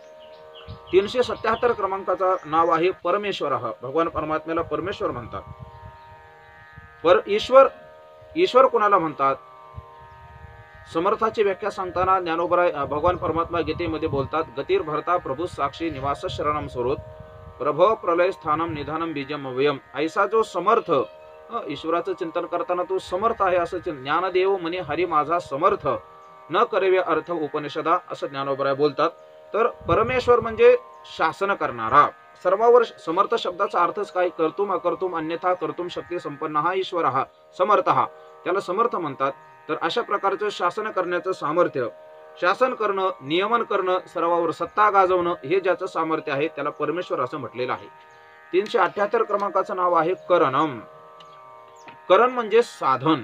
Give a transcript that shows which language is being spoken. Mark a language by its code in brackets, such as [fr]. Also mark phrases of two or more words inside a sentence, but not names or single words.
[mr] 377 क्रमांकाचा नाव आहे परमेश्वर. भगवान परमात्म्याला परमेश्वर म्हणतात. ईश्वर कोणाला म्हणतात? समर्थाची व्याख्या सांगताना ज्ञानोबराय भगवान परमात्मा गीतेमध्ये बोलतात, [sa] गतीर भरता प्रभू साक्षी निवास शरणम स्वरूप, प्रभव प्रलय स्थानम निधानम बीजम अव्ययम. [mr] ऐसा जो समर्थ, ईश्वराचं चिंतन करताना तो समर्थ आहे असं ज्ञानदेव म्हणे हरी माझा समर्थ, न करेवे अर्थ उपनिषदा असं ज्ञानोबराय बोलतात. तर परमेश्वर म्हणजे शासन करणारा. सर्वावर समर्थ शब्दाचा अर्थच काय? [sa] कर्तुम अकर्तुम अन्यथा कर्तुम [mr] शक्ती संपन्न हा ईश्वर हा समर्थ, हा त्याला समर्थ म्हणतात. तर अशा प्रकारचं शासन करण्याचं सामर्थ्य, शासन करणं, नियमन करणं, सर्वावर सत्ता गाजवणं हे ज्याचं सामर्थ्य आहे त्याला परमेश्वर असं म्हटलेलं आहे. 378 क्रमांकाचं नाव आहे करणम. करण म्हणजे साधन.